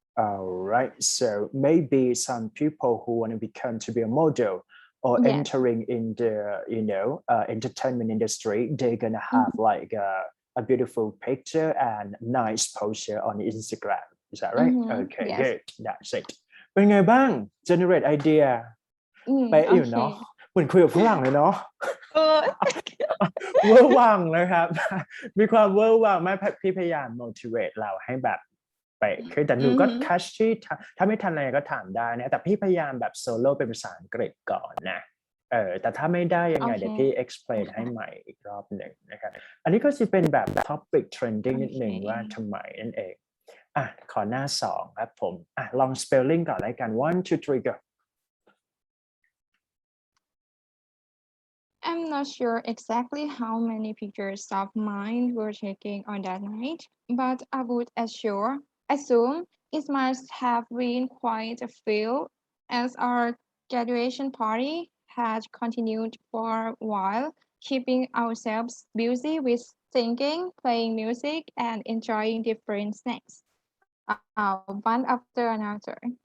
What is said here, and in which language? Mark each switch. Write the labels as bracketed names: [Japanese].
[English] All right. So maybe some people who want to become to be a model or Yes. entering in the entertainment industry, they're gonna have like a beautiful picture and nice posture on Instagram. Is that right? Okay, Yes. good. That's it. [Thai] เป็นไงบ้าง generate idea เป๊ะอยู่เนาะ [English] Okay. [Thai] เหมือนคุยกับฝรั่งเลยเนาะ Uh, เวอร์วังนะครับ มีความเวอร์วังแม่พี่พยายาม motivate เราให้แบบไปคือแต่หนูก็ catch ที่ถ้าไม่ทันอะไรก็ถามได้นะแต่พี่พยายามแบบโซโล่เป็นภาษาอังกฤษก่อนนะแต่ถ้าไม่ได้ยังไงเดี๋ยวพี่ explain ให้ใหม่อีกรอบหนึ่งนะครับอันนี้ก็จะเป็นแบบ topic trending นิดหนึ่งว่าทำไมนั่นเองขอหน้า2ครับผมลอง spelling ก่อนแล้วกัน 1 2 3 go [English] I'm not sure exactly how many pictures of mine were taken on that night, but I would assume it must have been quite a few, as our graduation party had continued for a while, keeping ourselves busy with singing, playing music, and enjoying different snacks, one after another.